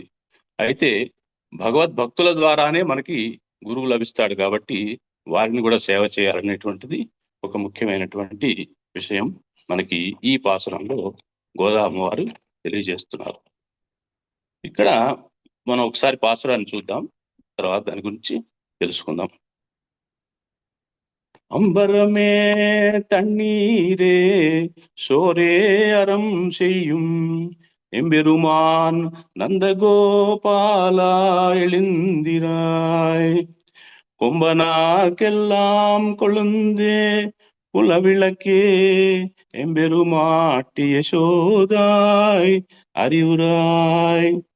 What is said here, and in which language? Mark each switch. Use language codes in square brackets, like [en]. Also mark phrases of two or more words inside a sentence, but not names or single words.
[te] అయితే భగవద్భక్తుల ద్వారానే మనకి గురువు లభిస్తాడు కాబట్టి వారిని కూడా సేవ చేయాలనేటువంటిది ఒక ముఖ్యమైనటువంటి విషయం మనకి ఈ పాసురంలో గోదామ వారు తెలియజేస్తున్నారు. ఇక్కడ మనం ఒకసారి పాసురాన్ని చూద్దాం, తర్వాత దాని గురించి తెలుసుకుందాం. [ta] அம்பரமே தண்ணீரே சோரே அறம் செய்யும் எம்பெருமான் நந்தகோபாலா எழுந்திராய் கொம்பனார்க்கெல்லாம் கொழுந்தே குலவிளக்கே எம்பெருமாட்டி யசோதாய் அறிவுராய்